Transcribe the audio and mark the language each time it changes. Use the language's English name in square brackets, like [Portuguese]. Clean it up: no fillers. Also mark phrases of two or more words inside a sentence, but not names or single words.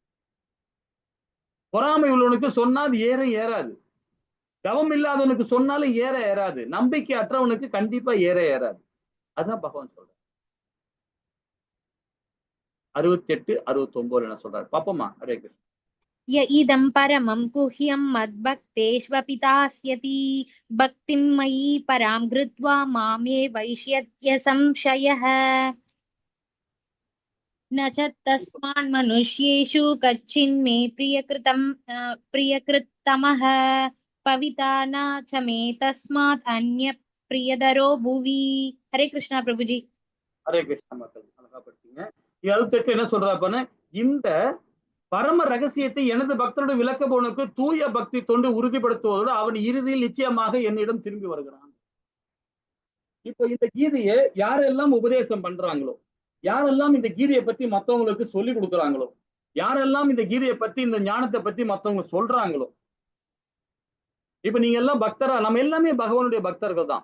[Tamil] பொறாமை உள்ளவனுக்கு சொன்னா அது ஏறாது, தவம் இல்லாதவனுக்கு சொன்னாலும் ஏறாது, நம்பிக்கை அற்றவனுக்கு கண்டிப்பா ஏறாது. அதுதான் பகவான் சொல்ற. 68, 69 என்ன சொல்றாரு பாப்போமா? ஹரே கிருஷ்ணா. [Sanskrit] य इदं परमं गुह्यं मद्भक्तेष्वपितास्यति भक्तिं मयि परां कृत्वा मामे वैष्यत्य संशयः न च तस्मान् मनुष्येषु कच्चिन्मे प्रियकृत्तमः पविता न च मे तस्मात् अन्य प्रियदरो भुवि। [Hindi] हरे कृष्णा प्रभु जी। [Tamil] ஹரே கிருஷ்ணா. மக்கள் அழகா படிச்சீங்க. 78 என்ன சொல்றாருன்னு, இந்த பரம ரகசியத்தை எனது பக்தனுடைய விளக்கபவனுக்கு தூய பக்தி தொண்டு உறுதிப்படுத்துவதோடு அவன் இறுதியில் நிச்சயமாக என்னிடம் திரும்பி வருகிறான். இப்போ இந்த கீதையை யாரெல்லாம் உபதேசம் பண்றாங்களோ, யாரெல்லாம் இந்த கீதையை பத்தி மத்தவங்களுக்கு சொல்லி கொடுக்குறாங்களோ, யாரெல்லாம் இந்த கீதையை பத்தி இந்த ஞானத்தை பத்தி மத்தவங்க சொல்றாங்களோ, இப்ப நீங்க எல்லாம் பக்தரா, நம்ம எல்லாமே பகவானுடைய பக்தர்கள் தான்.